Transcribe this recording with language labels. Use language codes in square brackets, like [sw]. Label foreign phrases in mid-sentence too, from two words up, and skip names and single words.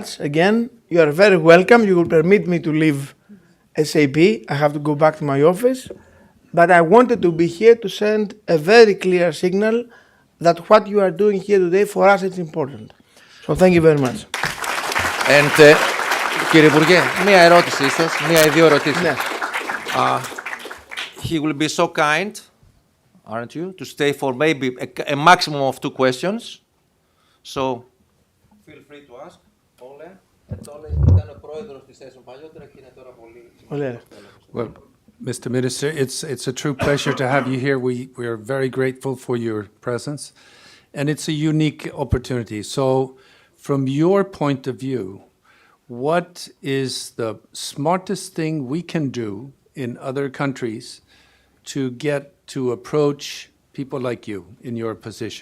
[en] Again, you are very welcome. You will permit me to leave SAP. I have to go back to my office. But I wanted to be here to send a very clear signal that what you are doing here today for us is important. So, thank you very much. And, [el] κύριε Υπουργέ, μία ερώτηση ίσως, μία ή δύο ερωτήσεις. Ναι. [en] He will be so kind, aren't you, to stay for maybe a maximum of 2 questions. So, feel free to ask. Ole. [el] Ole ήταν ο πρόεδρος της ΕΣΟ παλιότερα και είναι τώρα πολύ... Ωραία. [en] Well, Mr. Minister, it's a true pleasure to have you here. We are very grateful for your presence, and it's a unique opportunity. So, from your point of view, what is the smartest thing we can do in other countries to get to approach people like you in your position?